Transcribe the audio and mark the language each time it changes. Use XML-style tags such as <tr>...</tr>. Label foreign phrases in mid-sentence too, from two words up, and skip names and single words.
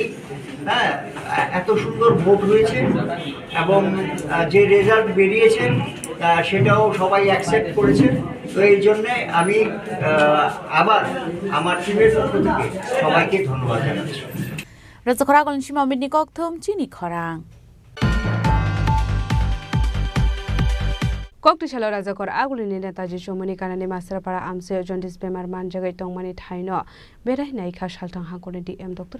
<bn>হ্যাঁ, এত সুন্দর ভোট হয়েছে এবং যে রেজাল্ট বেরিয়েছে সেটাও সবাই অ্যাকসেপ্ট করেছে। তো এই জন্যে আমি আবার আমার টিমের পক্ষ থেকে সবাইকে ধন্যবাদ জানাচ্ছি।</bn> <trp>Raja Khorang Shima Midni Kokthum Chini Khorang Koktishala Rajakor Agulini Netaji Chomoni Kanani Mastrapara Amse Jondis Bemar Manjagai Tongmani Thaino Berai Naika Shaltang Hakoni DM Dr.</trp>